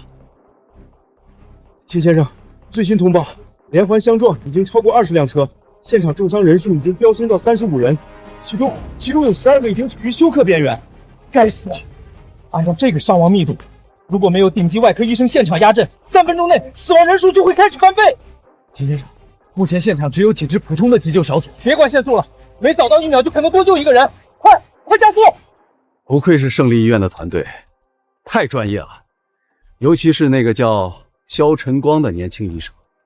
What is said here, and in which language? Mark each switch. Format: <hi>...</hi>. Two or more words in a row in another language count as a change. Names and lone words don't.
<zh>秦先生，最新通報，連環相撞已經超過20輛車，現場重傷人數已經飆升到35人，其中有12個已經處於休克邊緣。該死！按照這個傷亡密度，如果沒有頂級外科醫生現場壓陣，3分鐘內死亡人數就會開始翻倍。秦先生，目前现场只有几支普通的急救小组，别管限速了，每早到1秒就可能多救一个人，快加速！不愧是胜利医院的团队，太专业了，尤其是那个叫肖晨光的年轻医生。</zh>